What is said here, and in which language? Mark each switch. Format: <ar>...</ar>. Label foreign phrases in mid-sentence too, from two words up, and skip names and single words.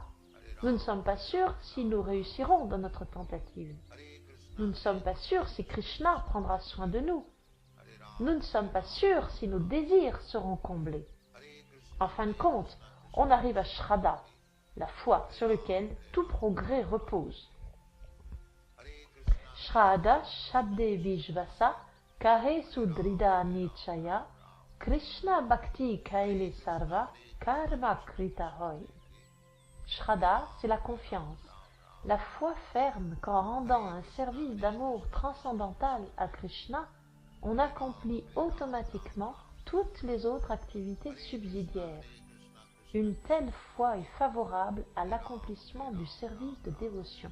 <fr>Nous ne sommes pas sûrs si nous réussirons dans notre tentative. Nous ne sommes pas sûrs si Krishna prendra soin de nous. Nous ne sommes pas sûrs si nos désirs seront comblés. En fin de compte, on arrive à Shraddha, la foi sur laquelle tout progrès repose.</fr> <bn>শ্রদ্ধা শব্দে বিশ্বাস করে সুদৃঢ় নিশ্চয় কৃষ্ণ ভক্তি কৈলে সর্ব কর্ম কৃত হয়.</bn> <fr>Shraddha, c'est la confiance, la foi ferme qu'en rendant un service d'amour transcendantal à Krishna, on accomplit automatiquement toutes les autres activités subsidiaires. Une telle foi est favorable à l'accomplissement du service de dévotion.</fr>